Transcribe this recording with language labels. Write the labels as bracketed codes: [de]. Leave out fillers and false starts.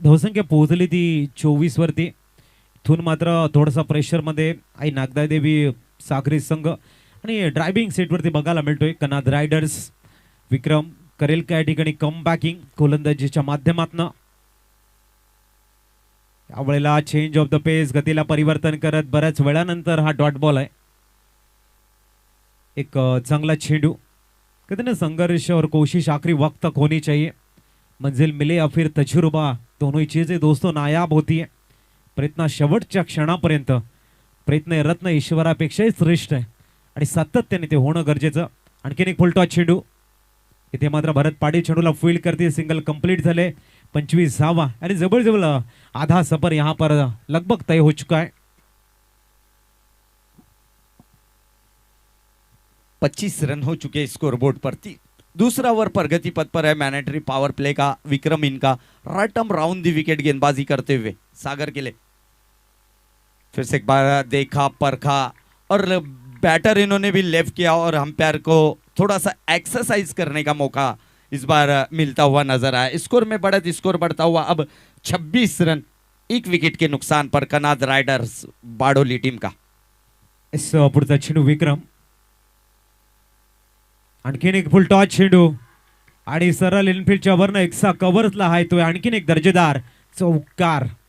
[mr] धावसंख्या पोहोचली ती 24 वरती. इथून मात्र थोडासा प्रेशरमध्ये आई नागदा देवी सागरी संघ आणि ड्रायव्हिंग सेटवरती बघायला मिळतोय. कनाद रायडर्स. विक्रम करेल का या ठिकाणी कम बॅकिंग गोलंदाजीच्या माध्यमातून. यावेळेला चेंज ऑफ द पेस. गतीला परिवर्तन करत बऱ्याच वेळानंतर हा डॉट बॉल आहे. एक चांगला चेंडू. [hi] कहते ना संघर्ष और कोशिश आखिरी वक्त तक होनी चाहिए. मंजिल मिले या फिर तजुर्बा दोनों ही चीजें दोस्तों नायाब होती है. [mr] प्रयत्न शेवटच्या क्षणापर्यंत. प्रयत्न हे रत्न ईश्वरापेक्षाही श्रेष्ठ आहे आणि सातत्याने ते होणं गरजेचं. आणखीन एक फुलटॉस चेंडू. इथे मात्र भरत पाटील चेंडूला फील्ड करते. सिंगल कंप्लीट झाले. 25 धावा आणि [hi] जबरजबल आधा सफर यहाँ पर लगभग तय हो चुका है. 25 रन हो चुके स्कोरबोर्ड पर. दूसरा ओवर प्रगति पथ पर है मैंडेटरी पावर प्ले का. विक्रम इनका राइट आर्म राउंड दी विकेट गेंदबाजी करते हुए सागर के लिए. फिर से एक बार देखा परखा और बैटर इन्होंने भी लेफ्ट किया और अंपायर को थोड़ा सा एक्सरसाइज करने का मौका इस बार मिलता हुआ नजर आया. स्कोर में बढ़त. स्कोर बढ़ता हुआ अब 26 रन 1 विकेट के नुकसान पर कनाद राइडर्स बाडोली टीम का. [mr] इस पुढचा चेंडू विक्रम. आणखीन एक फुलटॉस चेंडू आणि सरळ इनफिल्डच्या वरनं एक्सा कव्हर्सला आहे तो. आणखीन एक दर्जेदार चौकार.